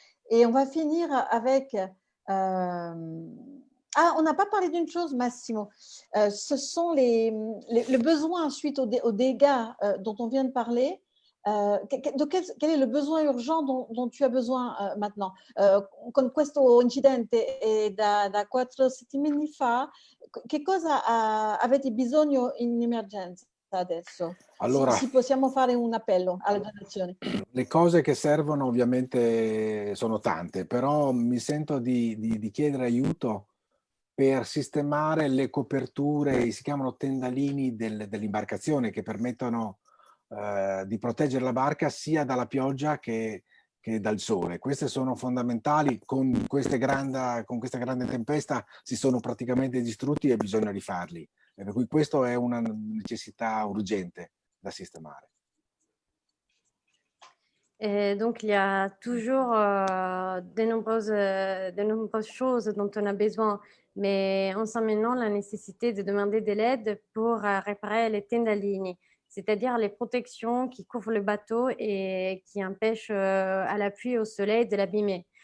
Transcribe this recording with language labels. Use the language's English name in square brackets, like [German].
[French] Et on va finir avec... on n'a pas parlé d'une chose, Massimo. Ce sont le besoin suite aux dégâts dont on vient de parler. Quel est le besoin urgent dont tu as besoin maintenant? [Italian] Con questo incidente da 4 settimane fa, che cosa avete bisogno in emergenza adesso? Allora, se possiamo fare un appello alla donazione. Le cose che servono ovviamente sono tante, però mi sento di chiedere aiuto per sistemare le coperture, si chiamano tendalini dell'imbarcazione, che permettono di proteggere la barca sia dalla pioggia che dal sole. Queste sono fondamentali. Con questa grande tempesta si sono praticamente distrutti e bisogna rifarli. E per cui questo è una necessità urgente da sistemare. [French] Et donc, il y a toujours de nombreuses choses dont on a besoin, mais on sent maintenant la nécessité de demander de l'aide pour réparer les tendalini, c'est-à-dire les protections qui couvrent le bateau et qui empêchent à la pluie et au soleil de l'abîmer.